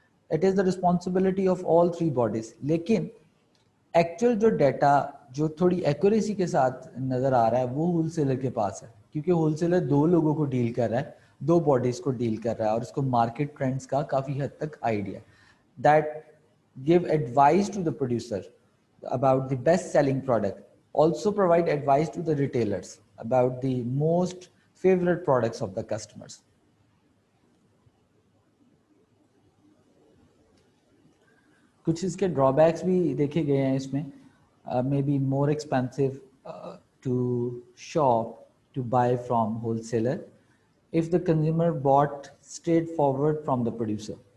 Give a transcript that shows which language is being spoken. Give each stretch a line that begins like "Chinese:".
English: It is the responsibility of all three bodies.
Urdu: لیکن actual جو data جو تھوڑی ایکوریسی کے ساتھ نظر آ رہا ہے وہ ہول سیلر کے پاس ہے, کیونکہ ہول سیلر دو لوگوں کو ڈیل کر رہا ہے, دو باڈیز کو ڈیل کر رہا ہے, اور اس کو مارکیٹ ٹرینڈز کا کافی حد تک idea.
English: That give advise to the producer about the best selling product, also provide advice to the retailers about the most favorite products of the customers.
Urdu: کچھ اس کے ڈرا بیکس بھی دیکھے گئے ہیں اس میں.
English: May be more expensive to shop to buy from wholesaler if the consumer bought straight forward from the producer.